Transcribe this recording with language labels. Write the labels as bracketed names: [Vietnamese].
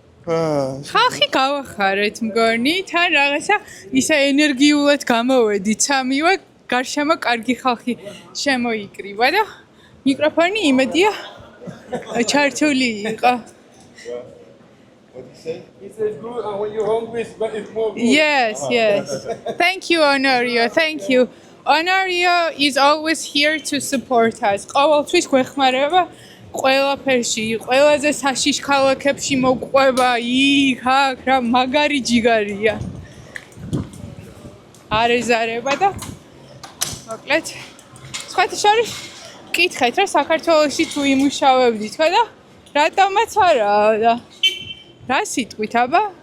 [Georgian] ხალხი გავახარეთ მგონი, თან რაღაცა ისე ენერგიულად გამოვედით სამივე, გარშემო კარგი ხალხი შემოიკრიბა და მიკროფონი იმედია ჩართული იყო. [English] He says good, and when you're hungry, it's more good. Yes. Thank you, Honorio. Thank you. Honorio is always here to support us. [Georgian] ყოველთვის გვეხმარება ყველაფერში, ყველაზე საშიშ ქალაქებში მოყვება, იქ, აქ, რა მაგარი ჯიგარია. არეზარება და მოკლედ სხვათა შორის კითხეთ, რა საქართველოში თუ იმუშავებდით ხო და რატომაც არა და რა სიტყვით აბა?